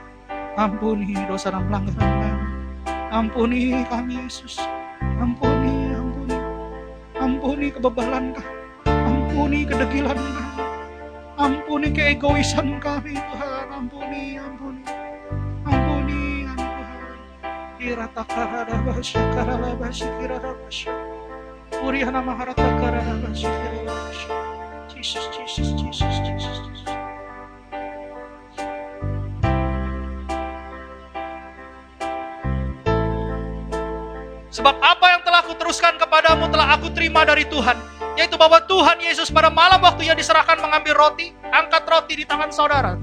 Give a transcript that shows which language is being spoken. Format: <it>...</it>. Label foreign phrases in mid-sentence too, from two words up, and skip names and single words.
<id>Ampuni dosa dan pelanggaran kami. Ampuni kami Yesus. Ampuni, ampuni. Ampuni kebebalan kami. Ampuni kedegilan kami. Ampuni keegoisan kami Tuhan. Ampuni, ampuni. Ampuni kami Tuhan. Kiratakarabasya, karalabasya, kirarabasya. Uriana maharatakarabashi, kirarabasya. Jesus, Jesus, Jesus, Jesus, Jesus. Sebab apa yang telah aku teruskan kepadamu telah aku terima dari Tuhan, yaitu bahwa Tuhan Yesus pada malam waktu Ia diserahkan mengambil roti, angkat roti di tangan saudara.</id>